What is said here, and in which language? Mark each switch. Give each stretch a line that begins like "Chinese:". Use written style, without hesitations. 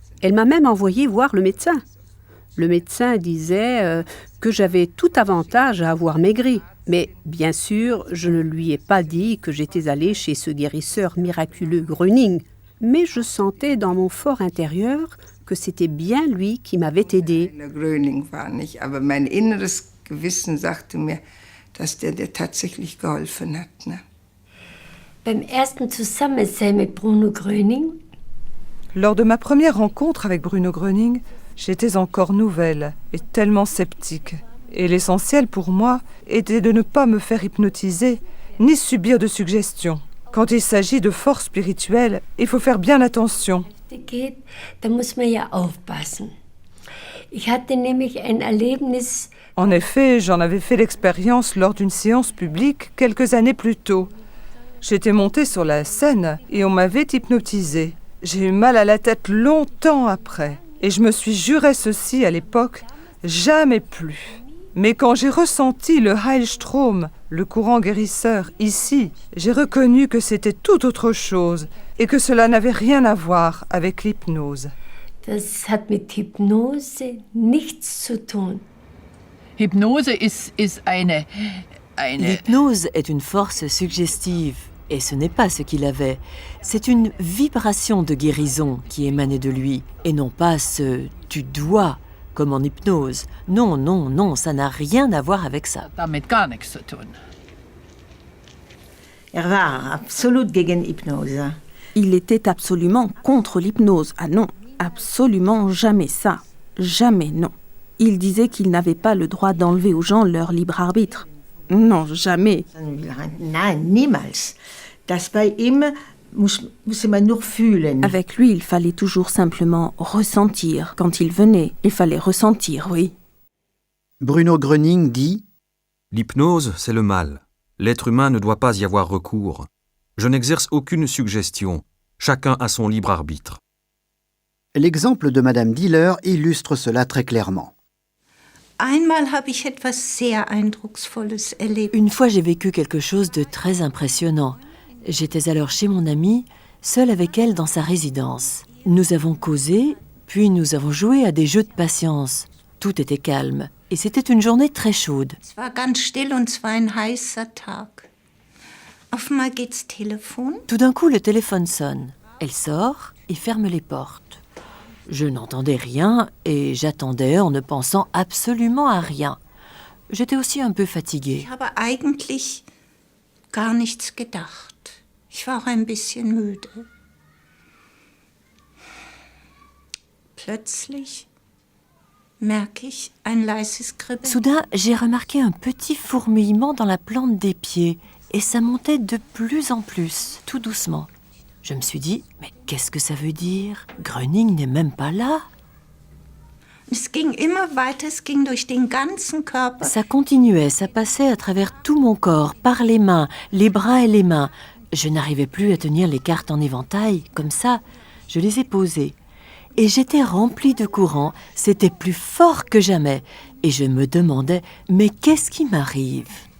French: Elle m'a même envoyé voir le médecin. Le médecin disait que j'avais tout avantage à avoir maigri. Mais bien sûr, je ne lui ai pas dit que j'étais allée chez ce guérisseur miraculeux Gröning, mais je sentais dans mon fort intérieur que c'était bien lui qui m'avait aidé.
German: Gröning war nicht, aber mein inneres Gewissen sagte mir, dass der tatsächlich geholfen hat. Ne? Beim ersten Zusammensein mit Bruno Gröning.
French: Lors de ma première rencontre avec Bruno Gröning, j'étais encore nouvelle et tellement sceptique. Et l'essentiel pour moi était de ne pas me faire hypnotiser ni subir de suggestions. Quand il s'agit de force spirituelle, il faut faire bien attention.
German: Da muss man ja aufpassen. Ich hatte nämlich ein Erlebnis.
French: En effet, j'en avais fait l'expérience lors d'une séance publique quelques années plus tôt. J'étais montée sur la scène et on m'avait hypnotisée. J'ai eu mal à la tête longtemps après. Et je me suis juré ceci à l'époque, jamais plus. Mais quand j'ai ressenti le Heilstrom, le courant guérisseur, ici, j'ai reconnu que c'était tout autre chose et que cela n'avait rien à voir avec l'hypnose.
German: Das hat mit Hypnose nichts zu tun. Hypnose ist eine...
French: L'hypnose est une force suggestive. Et ce n'est pas ce qu'il avait. C'est une vibration de guérison qui émanait de lui, et non pas ce « tu dois » comme en hypnose. Non, non, non, ça n'a rien à voir avec ça.
German: Damit gar nichts zu tun. war absolut gegen Hypnose.
French: Il était absolument contre l'hypnose. Ah non, absolument jamais ça. Jamais non. Il disait qu'il n'avait pas le droit d'enlever aux gens leur libre arbitre. Non, jamais.
German: Nein, niemals. Das bei ihm muss man nur fühlen.
French: Avec lui, il fallait toujours simplement ressentir. Quand il venait, il fallait ressentir, oui. Bruno Gröning dit « L'hypnose, c'est le mal. L'être humain ne doit pas y avoir recours. Je n'exerce aucune suggestion. Chacun a son libre arbitre. » L'exemple de Madame Diller illustre cela très clairement.
German: Einmal habe ich etwas sehr Eindrucksvolles erlebt.
French: Une fois, j'ai vécu quelque chose de très impressionnant. J'étais alors chez mon amie, seule avec elle dans sa résidence. Nous avons causé, puis nous avons joué à des jeux de patience. Tout était calme, et c'était une journée très chaude. Es war ganz still und es war ein heißer Tag. Auf einmal geht's Telefon. Tout d'un coup, le téléphone sonne. Elle sort et ferme les portes. Je n'entendais rien et j'attendais en ne pensant absolument à rien. J'étais aussi un peu fatiguée.
German: Ich habe eigentlich gar nichts gedacht. Ich war auch ein bisschen müde. Plötzlich merke ich ein leises Kribbeln.
French: Soudain, j'ai remarqué un petit fourmillement dans la plante des pieds et ça montait de plus en plus, tout doucement. Je me suis dit, mais qu'est-ce que ça veut dire? Gröning n'est même pas là.
German: Es ging immer weiter, es ging durch den ganzen Körper.
French: Ça continuait, ça passait à travers tout mon corps, par les mains, les bras et les mains. Je n'arrivais plus à tenir les cartes en éventail, comme ça. Je les ai posées. Et j'étais remplie de courant, c'était plus fort que jamais. Et je me demandais, mais qu'est-ce qui m'arrive?